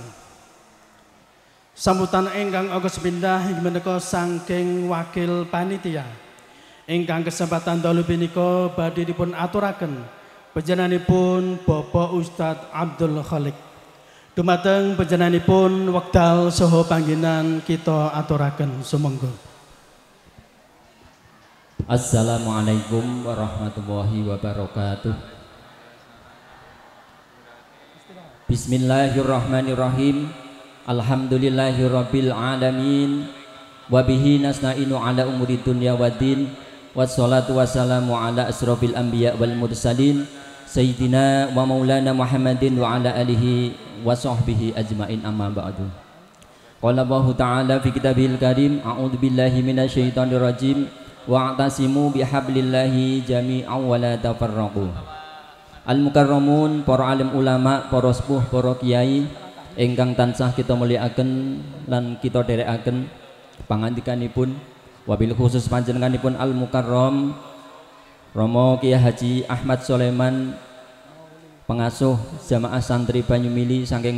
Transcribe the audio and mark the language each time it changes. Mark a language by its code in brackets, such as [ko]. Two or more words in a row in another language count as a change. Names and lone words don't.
[jv] Sambutan ingkang angka sepindah inggih menika saking wakil panitia. Ingkang kesempatan dalu punika badhe dipun aturaken panjenenganipun Bapak Ustadz Abdul Khalik. Dumateng panjenenganipun wekdal saha panggenan kita aturaken sumangga. [ar] السلام عليكم ورحمة الله وبركاته. بسم الله الرحمن الرحيم. الحمد لله رب العالمين. وبه نستعين على أمور الدنيا والدين. والصلاة والسلام على أشرف الأنبياء والمرسلين سيدنا ومولانا محمد وعلى آله وصحبه أجمعين، أما بعد. قال الله تعالى في كتابه الكريم، أعوذ بالله من الشيطان الرجيم، واعتصموا بحبل الله جميعا ولا تفرقوا. [jv] Al-mukarramun, para alim ulama, para sepuh, para kiai ingkang tansah kita mulyakaken lan kita dherekaken pangandikanipun, wabil khusus panjenenganipun Al-Mukarram Romo Kiai Haji Ahmad Soleman, pengasuh Jamaah Santri Banyumili saking